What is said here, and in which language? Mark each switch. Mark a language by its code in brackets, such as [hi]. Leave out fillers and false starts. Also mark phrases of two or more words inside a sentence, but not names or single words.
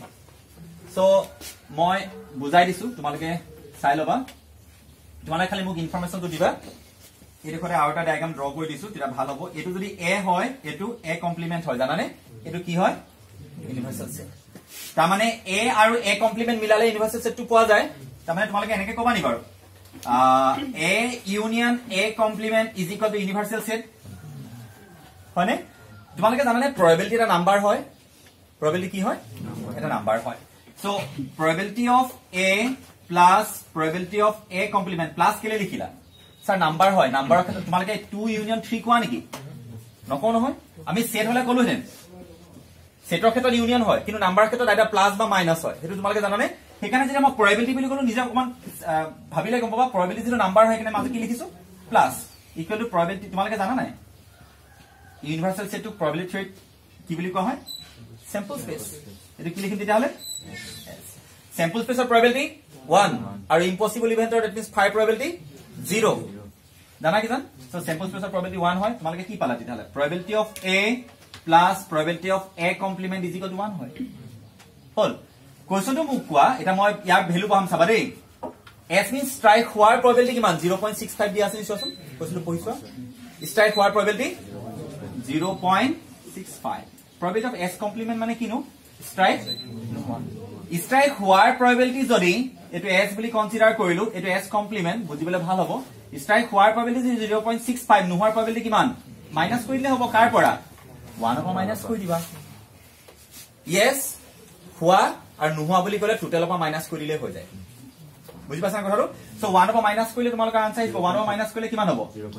[as] সো মই বুজাই দিছো তোমালোকে চাই লবা তোমালোকে খালি মোক ইনফৰমেশনটো দিবা এই দেখৰে আৰু এটা [en] diagram draw [as] কৰি দিছো তেতিয়া ভাল হ'ব এটো যদি a হয় এটো [en] a complement [as] হয় জানানে এটো কি হয় [en] universal set [as] তাৰ মানে a আৰু [en] a complement [as] মিলালে [en] universal set [as] পোৱা যায় তাৰ মানে তোমালোকে এনেকৈ কবা নি বাৰু [en] a union a complement is equal to universal set [as] হয়নে তোমালোকে জানানে probability এটা নাম্বাৰ হয় probability কি হয় এটা নাম্বাৰ হয় [en] so probability of a plus probability of a complement plus [as] কেলে লিখিলা স্যার নাম্বাৰ হয় নাম্বাৰৰ ক্ষেত্ৰত তোমালোকে 2 ইউনিয়ন 3 কোৱা নেকি নকও নহয় আমি সেট হলে কলো হেন সেটৰ ক্ষেত্ৰত ইউনিয়ন হয় কিন্তু নাম্বাৰৰ ক্ষেত্ৰত এটা প্লাস বা মাইনাস হয় হেতু তোমালোকে জানানে সেইকাৰণে যেতিয়া মই probability বুলি কলো নিজে অকমান ভাবিলে গম পাবা probability যেটো নাম্বাৰ হয় কিনে মাজে কি লিখিছো [en] plus equal to probability [as] তোমালোকে জানা নাই [en] universal set to probability theory [as] কি বুলি কোৱা হয় [en] sample space [as] এটো কি লিখিম তেতিয়া হলে [en] sample space of probability 1 [as] আৰু [en] impossible event that means 5 probability 0 [as] জানা কি জান [en] so sample space of probability 1 [as] হয় তোমালোকে কি পালা তেতিয়া হলে [en] probability of a plus probability of a complement is equal to 1 [as] হয় হল কোৱেশ্চনটো মোক কোৱা এটা মই ইয়াৰ ভ্যালু পাম চাবা দেই [en] s means strike [as] হোৱাৰ probability কিমান 0.65 দিয়া আছে নিশ্চয়চোন কোৱেশ্চনটো পঢ়িছোৱা strike হোৱাৰ probability 0.65 [en] probability of s complement [as] মানে কিনো strike strike হোৱাৰ probability যদি এটো s বুলি কনসিডাৰ কৰিলো এটো [en] s complement [as] বুজিবলে ভাল হ'ব strike হোৱাৰ probability 0.65 নোহোৱাৰ probability কিমান মাইনাস কৰিলে হ'ব কাৰ পৰা 1 পৰা মাইনাস কৰি দিবা yes হোৱা আৰু নোহোৱা বুলি ক'লে টোটাল পৰা মাইনাস কৰিলে হৈ যায় বুজি পাছানে কথাটো সো 1 পৰা মাইনাস কৰিলে তোমালোকৰ আনসাৰ আহিব 1 পৰা মাইনাস কৰিলে কিমান হ'ব